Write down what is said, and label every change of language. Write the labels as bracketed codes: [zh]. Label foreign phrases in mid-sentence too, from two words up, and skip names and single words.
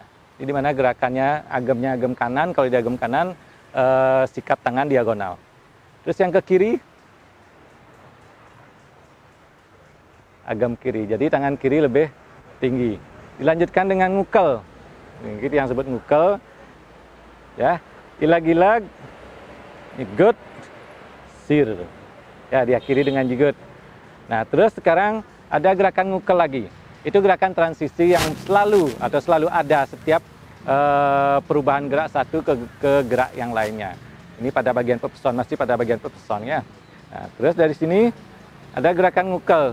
[id] Jadi mana gerakannya agamnya agam kanan, kalau di agam kanan sikap tangan diagonal. Terus yang ke kiri agam kiri. Jadi tangan kiri lebih tinggi. Dilanjutkan dengan ngukel. Ini yang sebut ngukel. Ya, ilag-ilag, jigut, sir. Ya, diakhiri dengan jigut. Nah, terus sekarang ada gerakan ngukel lagi. Itu gerakan transisi yang selalu ada setiap perubahan gerak satu ke gerak yang lainnya. Ini pada bagian pepeson, masih pada bagian pepeson ya. Nah, terus dari sini ada gerakan ngukel.